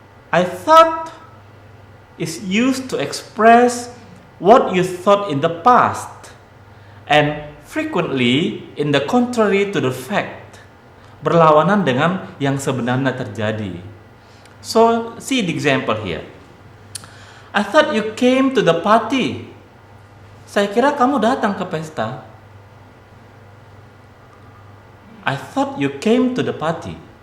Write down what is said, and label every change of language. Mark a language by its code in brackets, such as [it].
[en] I thought is used to express what you thought in the past, and frequently in the contrary to the fact. [id] Berlawanan dengan yang sebenarnya terjadi. [en] So, see the example here. I thought you came to the party. [id] Saya kira kamu datang ke pesta. [en] I thought you came to the party.